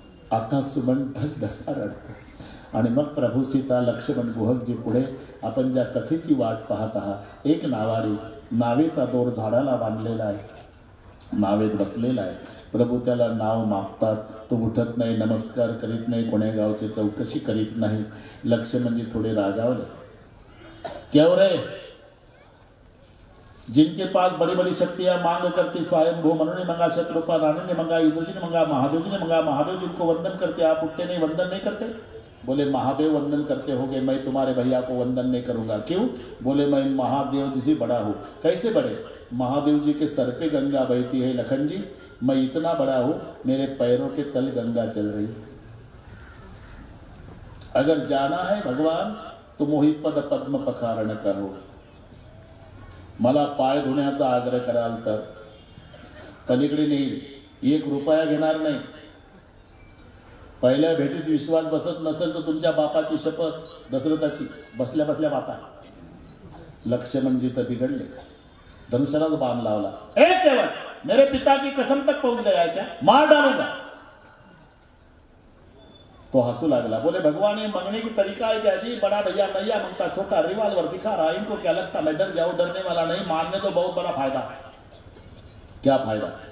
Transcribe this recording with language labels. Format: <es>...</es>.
<mr>आता सुमन ढसढसा रडतो. आणि मग प्रभू सीता, लक्ष्मण, गुहकजी पुढे आपण ज्या कथेची वाट पाहत आहात, एक नावाडी, नावेचा दोर झाडाला बांधलेला आहे, नावेत बसलेला आहे. प्रभू त्याला नाव मागतात, तो उठत नाही, नमस्कार करीत नाही, कोण्या गावची चौकशी करीत नाही. लक्ष्मणजी थोडे रागावले.</mr> <hi>क्यों रे? जिनके पास बड़ी बड़ी शक्तियां मांग करती स्वयंभू, मनु ने मंगा, शत्रुपा रानी ने मंगा, इंद्र जी ने मंगा, महादेव जी ने मंगा. महादेव जिनको वंदन करते, आप उठते नहीं, वंदन नहीं करते? बोले, महादेव वंदन करते होगे, मैं तुम्हारे भैया को वंदन नहीं करूंगा. क्यों? बोले, मैं महादेव जी से बड़ा हूँ. कैसे बड़े? महादेव जी के सर पे गंगा बहती है लखन जी, मैं इतना बड़ा हूँ, मेरे पैरों के तल गंगा चल रही है. अगर जाना है भगवान तो मोहि पद पद्म पखारण करो.</hi> <mr>मला पाय धुण्याचा आग्रह कराल तर पलीकडे नेईल, 1 रुपया घेणार नाही. पहिल्या भेटीत विश्वास बसत नसेल तर तुमच्या बापाची शपथ, दशरथाची, बसल्या बसल्या बाता. लक्ष्मणजी तर बिघडले, धनुष्याला बाण लावला.</mr> <hi>ए केवळ, मेरे पिता की कसम तक पहुंच गया है क्या? मार डालूंगा.</hi> <mr>तो हंसू लागला.</mr> <hi>बोले, भगवान, ये मंगने की तरीका है क्या जी? बड़ा भैया नैया मंगता, छोटा रिवाल्वर दिखा रहा, इनको क्या लगता मैं डर जाऊं? डरने वाला नहीं, मारने तो बहुत बड़ा फायदा. क्या फायदा?</hi>